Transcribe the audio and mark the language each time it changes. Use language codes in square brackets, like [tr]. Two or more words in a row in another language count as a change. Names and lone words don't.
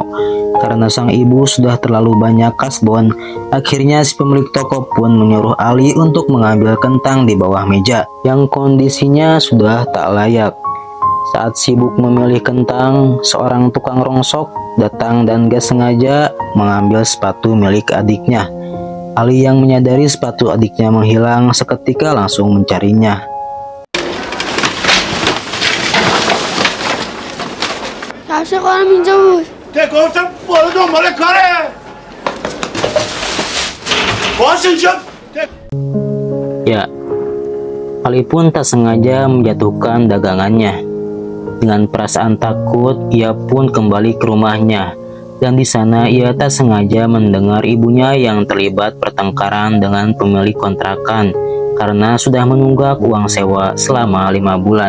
[id] Karena sang ibu sudah terlalu banyak kasbon, akhirnya si pemilik toko pun menyuruh Ali untuk mengambil kentang di bawah meja yang kondisinya sudah tak layak. Saat sibuk memilih kentang, seorang tukang rongsok datang dan gak sengaja mengambil sepatu milik adiknya. Ali yang menyadari sepatu adiknya menghilang seketika langsung mencarinya. [fa] کفش خانم اینجا بود. گفتم برو دنبال کاره. باش اینجا. [id] Ya, Ali pun tak sengaja menjatuhkan dagangannya. Dengan perasaan takut, ia pun kembali ke rumahnya. Dan di sana ia tak sengaja mendengar ibunya yang terlibat pertengkaran dengan pemilik kontrakan karena sudah menunggak uang sewa selama 5 bulan.